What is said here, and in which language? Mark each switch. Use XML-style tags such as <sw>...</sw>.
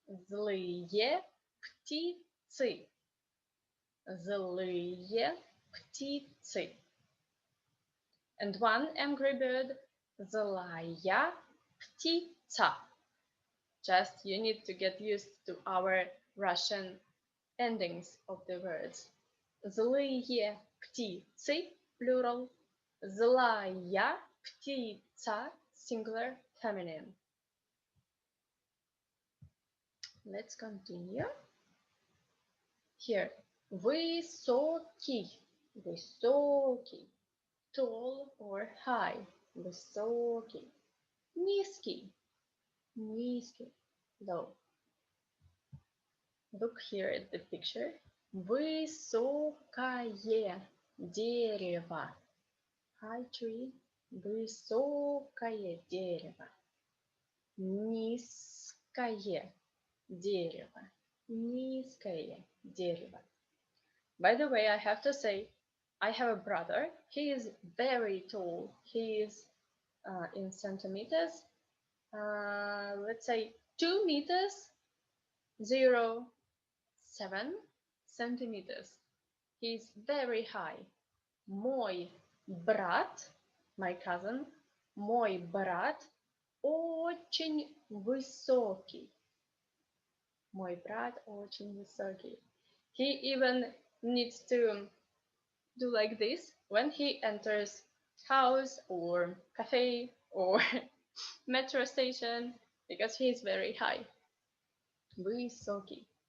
<ru>Злые птицы. Злые птицы.</ru> <en>And one angry bird,</en> <ru>злая птица.</ru> <en>Just you need to get used to our Russian endings of the words.</en> <ru>Злые птицы, plural. Злая птица,</ru> <en>singular, feminine. Let's continue.</en> <ru>Here, высокий, высокий.</ru> <en>tall or high,</en> <ru>высокий, низкий, низкий,</ru> <en>low. Look here at the picture.</en> <ru>Высокое дерево.</ru> <en>High tree.</en> <ru>Высокое дерево. Низкое дерево. Низкое дерево.</ru> <en>By the way, I have to say, I have a brother. He is very tall. He is in centimeters. Let's say 2 meters 0.7 centimeters. He's very high.</en> <ru>Мой брат,</ru> <en>my cousin,</en> <ru>мой брат очень высокий. Мой брат очень высокий.</ru> <en>He even needs to do like this when he enters house or cafe or metro station because he is very high.</en> <ru>Высокий.</ru>